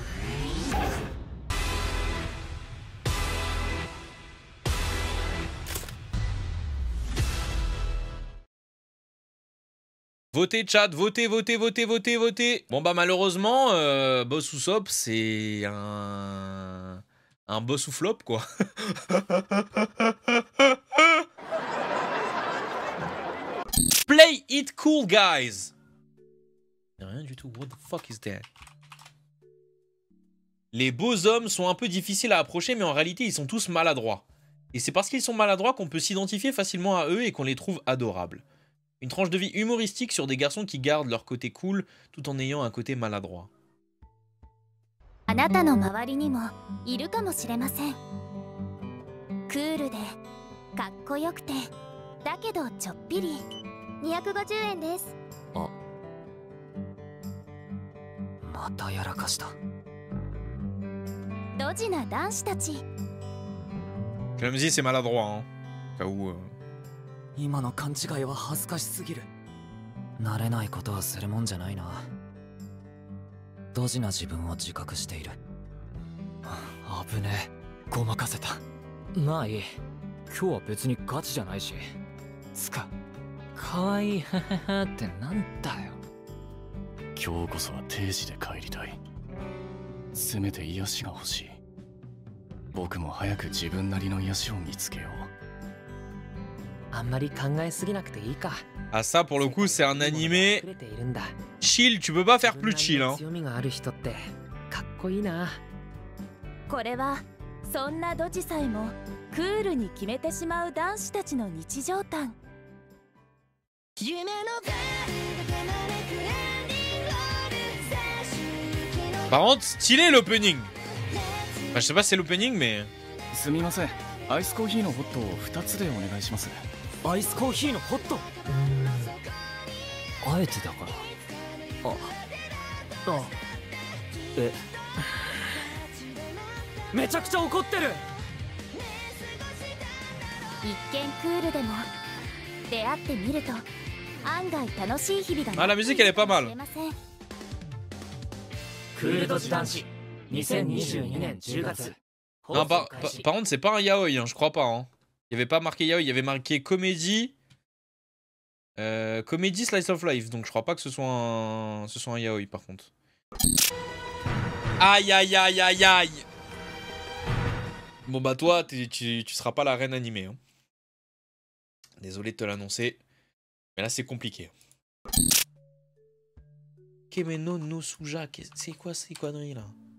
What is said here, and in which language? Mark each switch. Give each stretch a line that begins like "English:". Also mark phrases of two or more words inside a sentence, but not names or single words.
French: Votez chat, votez, votez, votez, votez, votez. Bon bah malheureusement, Boss Usopp c'est un boss ou flop quoi.
English: Play it cool guys.
French: Rien du tout,
English: what the fuck is that?
French: Les beaux hommes sont un peu difficiles à approcher mais en réalité ils sont tous maladroits. Et c'est parce qu'ils sont maladroits qu'on peut s'identifier facilement à eux et qu'on les trouve adorables. Une tranche de vie humoristique sur des garçons qui gardent leur côté cool tout en ayant un côté maladroit.
Japanese: Ahなたの周りにもいるかもしれません。クールでかっこよくてだけどちょっぴり250円です。あ、またやらかした。ドジな男子たち。
French: Clumsy c'est maladroit hein. Cas où
Japanese: 今の勘違いは恥ずかしすぎる。慣れないことはするもんじゃないな。ドジな自分を自覚している。危ねえ、ごまかせた。まあいい、今日は別にガチじゃないし。つか、かわいいハハハってなんだよ。今日こそは定時で帰りたい。せめて癒しが欲しい。僕も早く自分なりの癒しを見つけよう。あんまり考えすぎなくていいか。
French: Ah ça pour le coup c'est un animé chill, tu peux pas faire plus chill hein.
Japanese: これはそんなドジさえもクールに決めてしまう男子たちの日常譚。
French: Par contre stylé l'opening. Enfin, je sais pas si c'est l'opening mais
Japanese: すみません、アイスコーヒーのホットを2つでお願いします。アイスコーヒーのホット。あえてだから。あ、え、めちゃくちゃ怒ってる。一見クールでも出会ってみると案外楽しい日々が。
French: Ah la musique elle est pas mal.
Japanese: クールドジ男子2022年10月。
French: Non, par contre, c'est pas un yaoi, hein, je crois pas. Hein. Il y avait pas marqué yaoi, il y avait marqué comédie. Comédie
English: slice of life,
French: donc je crois pas que ce soit un yaoi par contre. Aïe aïe aïe aïe aïe. Bon bah toi, tu seras pas la reine animée. Hein. Désolé de te l'annoncer. Mais là c'est compliqué. Kemeno no Suja, c'est quoi ces conneries là?